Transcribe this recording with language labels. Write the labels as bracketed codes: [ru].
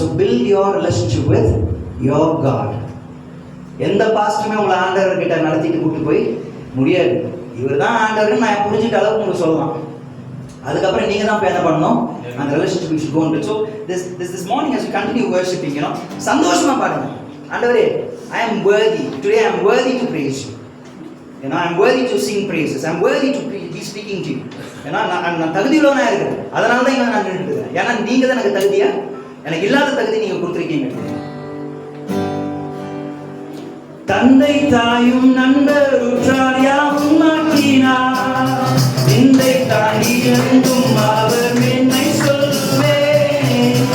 [ta] So build your relationship with your God. எந்த பாஸ்டருமே உங்களை ஆண்டவர் கிட்ட நடத்திட்டு கூப்பிட்டு போய் முடியாது. இவர் தான் ஆண்டவர்னு நான் புரிஞ்சுட்ட அளவுக்கு உங்களுக்கு சொல்லலாம். அதுக்கப்புறம் நீங்க தான் என்ன பண்ணணும்? [en] அந்த relationship should go on. So this morning as you continue worshiping, [ta] சந்தோஷமா பாடுங்க. [en] ஆண்டவரே, I am worthy. Today I am worthy to praise you. I am worthy to sing praises. I am worthy to be speaking to you. [ta] நான் தகுதியுள்ளவனா இருக்கிறேன். அதனால தான் இங்க நான் நின்றுட்டு இருக்கேன். ஏன்னா நீங்க தான் எனக்கு தகுதியா, எனக்கு இல்லாத தகுதி நீங்க கொடுத்துருக்கீங்க. தந்தை தாயும் நண்பர் உற்றார் யாவும் மாற்றினார். நிந்தை தாண்டி எங்கும் அவர் என்னை சொல்வேன்.